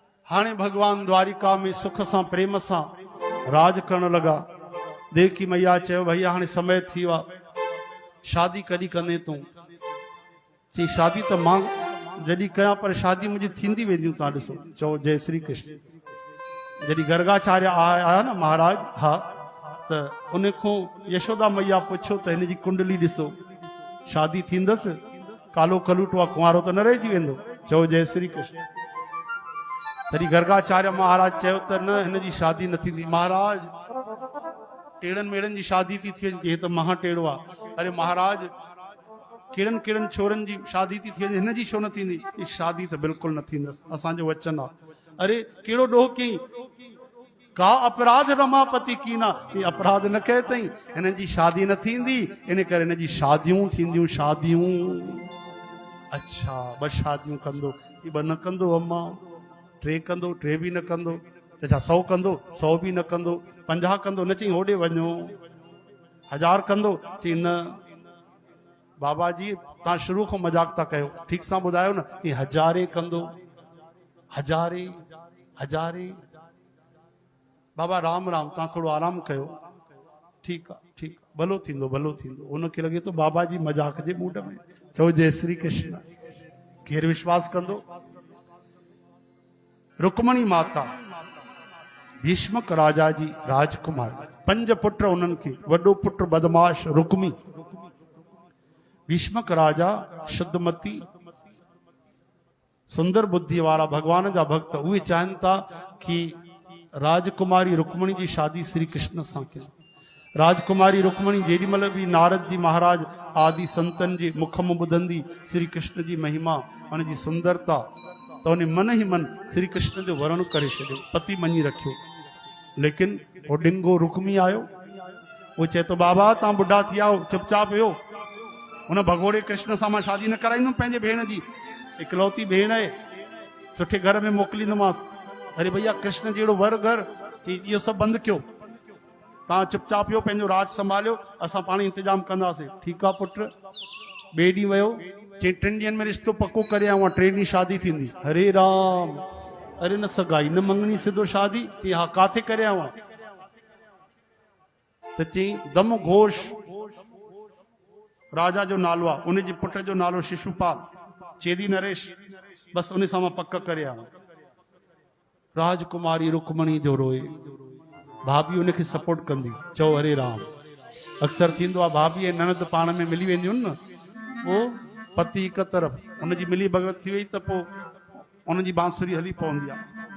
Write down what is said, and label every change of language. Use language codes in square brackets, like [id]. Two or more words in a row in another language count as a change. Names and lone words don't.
[sd] हाणे भगवान द्वारिका में सुख सां प्रेम सां राज करण लगा। देवकी मैया चयो भैया हाणे समय थी वियो आहे, शादी कॾहिं कंदे तूं? चई शादी त मां जॾहिं कयां पर शादी मुंहिंजी थींदी वेंदियूं, तव्हां ॾिसो। चओ जय श्री कृष्ण। जॾहिं गर्गाचार्य आया न महाराज, हा, त उन खां यशोदा मैया पुछो त हिन जी कुंडली ॾिसो, शादी थींदसि? कालो कलूटो आहे, कुंवारो त न रहिजी वेंदो। चओ जय श्री कृष्ण। तॾहिं गर्गाचार्य महाराज चयो त न, हिन जी शादी न थींदी। महाराज टेड़नि मेड़नि जी शादी थी थिए, हे त महा टेड़ो आहे। अरे महाराज केड़नि केड़नि छोरनि जी शादी थी थिए, हिन जी छो न थींदी? शादी त बिल्कुलु न थींदसि, असांजो वचन आहे। अरे कहिड़ो ॾोह कयईं? [hi] का अपराध रमापति की ना, ये अपराध न कहे तई, [sd] हिन जी शादी न थींदी, इन करे हिन जी शादियूं थींदियूं। शादियूं, अच्छा ॿ शादियूं कंदो? ॿ न कंदो अम्मा, टे कंदो? टे बि न कंदो। त छा 100 कंदो? 100 बि न कंदो। 50 कंदो? न। चई होॾे वञो। 1000 कंदो? चई न बाबा जी तव्हां शुरू खां मजाक था कयो, ठीक सां ॿुधायो न। कि 1000 कंदो? 1000 बाबा राम राम, तव्हां थोड़ो आराम कयो। ठीक आहे, ठीक आहे, भलो थींदो, भलो थींदो। उनखे लॻे तो बाबा जी मजाक जे मूड में। चओ जय श्री कृष्ण। केरु विश्वास कंदो? रुक्मणी माता भीष्मक राजा जी राजकुमारी, 5 पुट उन्हनि खे। वॾो पुट बदमाश रुक्मी। भीष्मक राजा शुद्धमती सुंदर बुद्धि वारा भगवान जा भक्त, उहे चाहिनि था कि राजकुमारी रुक्मणी जी शादी श्री कृष्ण सां कयूं। राजकुमारी रुक्मणी जेॾीमहिल बि नारद जी महाराज आदि संतन जे मुख मां ॿुधंदी श्री कृष्ण जी महिमा, हुन जी सुंदरता, त उन मन ही मन श्री कृष्ण जो वर्ण करे छॾियो, पति मञी रखियो। लेकिन वो डिंगो रुक्मी आयो, वो चए तो बाबा तव्हां बुढ़ा थी आओ, चुपचाप वियो। उन भगोड़े कृष्ण सां मां शादी न कराईंदुमि पंहिंजे भेण जी, इकलौती भेण आहे, सुठे घर में मोकिलींदोमांसि। अरे भैया कृष्ण जहिड़ो वर घर, इहो सभु बंदि कयो, तव्हां चुपचाप वियो, पंहिंजो राज संभालियो, असां पाण इंतजाम कंदासीं। ठीकु आहे पुट। ॿिए ॾींहुं वियो, चई 3 ॾींहंनि में रिश्तो पको करे आऊं, 3 ॾींहं शादी थींदी। हरे राम, अरे न सगाई न मंगनी, सिधो शादी। चई हा, काथे करे आऊं? त चई दम घोष राजा जो नालो आहे, उन जे पुट जो नालो शिशुपाल, चेदी नरेश, बस उन सां मां पक करे आऊं। राजकुमारी रुक्मणी जो रोए, भाभी उनखे सपोर्ट कंदी। चओ हरे राम। अक्सर थींदो आहे भाभी ऐं ननद पाण में मिली वेंदियूं न, वो पति हिक तरफ़, उनजी मिली भगत थी वई त पोइ उनजी बांसुरी हली पवंदी आहे।